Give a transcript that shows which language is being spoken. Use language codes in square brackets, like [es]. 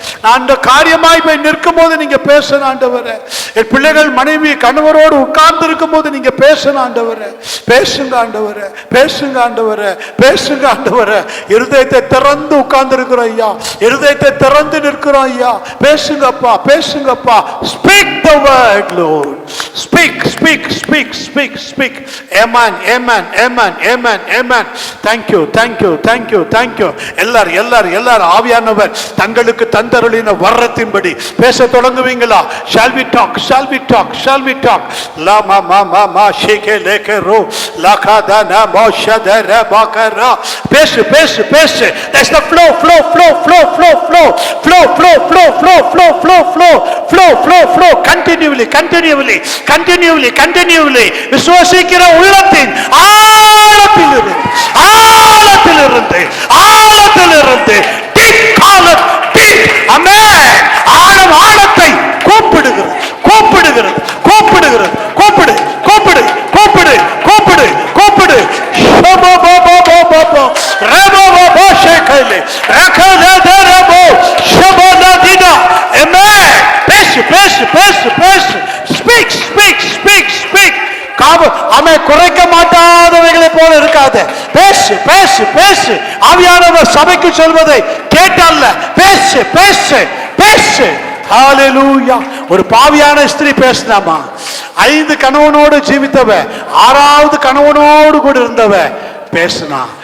[ta] நான் அந்த காரியமாய் போய் நிற்கும் போது நீங்க பேசணும் ஆண்டவரே. என் பிள்ளைகள் மனைவி கணவரோடு உட்கார்ந்து இருக்கும் போது நீங்க பேசணும் ஆண்டவரே. பேசுங்க ஆண்டவரே, பேசுங்க ஆண்டவரே, பேசுங்க ஆண்டவரே. இருதயத்தை திறந்து உட்கார்ந்து இருக்கிறோம் ஐயா, இருதயத்தை திறந்து நிற்கிறோம் ஐயா. பேசுங்கப்பா, பேசுங்கப்பா. [en] Speak the word, Lord. Speak, speak, speak, speak, speak. Amen, amen, amen, amen, amen. Thank you, thank you, thank you, thank you. [ta] எல்லாரும் ஆவியானவர் தங்களுக்கு தந்தருளின வரத்தின்படி பேச தொடங்குவீங்களா? [en] Shall we talk? Shall we talk? Shall we talk? La ma ma ma ma sheke leke ro la ka da na ma shada ra ba ka ra. [ta] பேசு பேசு பேசு. [en] That's the flow, flow, flow, flow, flow, flow, flow, flow, flow, flow, flow, flow, flow, flow, flow, flow. Continually, continually, continually, continually. [ta] விசுவாசிக்கிற உள்ளத்தின் ஆழத்திலிருந்து, ஆழத்திலிருந்து, ஆழத்திலிருந்து [en] deep calleth deep. [ta] Amen. ஆழம் ஆழத்தை கூப்பிடுகிறது, கூப்பிடுகிறது, கூப்பிடுகிறது. கூப்பிடு, கூப்பிடு, கூப்பிடு, கூப்பிடு, கூப்பிடு. ஷபோ போ போ போ போ போ ரபோ போ போ ஷேகலே ரகலே ரபோ ஷபோ நதினா. Amen. பேசு பேசு பேசு பேசு. [en] Speak, speak, speak, speak. [ta] அமை குறைக்க மாட்டாதவைகளை போல இருக்காது. பேசு பேசு பேசு. ஆவியானவர் சபைக்கு சொல்வதை கேட்டல்ல, பேசு பேசு பேசு. ஹalleluya. ஒரு பாவியான ஸ்திரீ பேசினாமா, 5 கணவனோடு ஜீவித்தவ, 6வது கணவனோடு கூட இருந்தவ பேசினா.